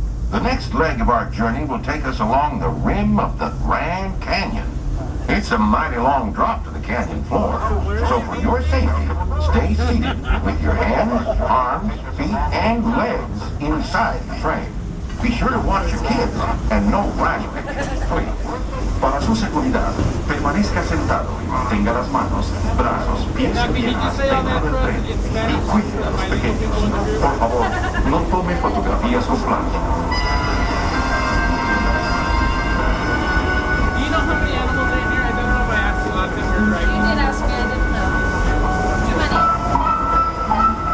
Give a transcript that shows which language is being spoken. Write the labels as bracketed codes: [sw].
[en] The next leg of our journey will take us along the rim of the Grand Canyon. It's a mighty long drop to the canyon floor, so for your safety, stay seated with your hands, arms, feet, and legs inside the train. Be sure to watch your kids and no flash pictures, please. [es] Para su seguridad, permanezca sentado y mantenga las manos, brazos, pies y piernas dentro del tren y cuide a los pequeños. Por favor, no tome fotografías con flash. [en] Do you know how many animals are in here? I don't know if I asked you last time we were You driving. did ask me, I didn't know. Too many.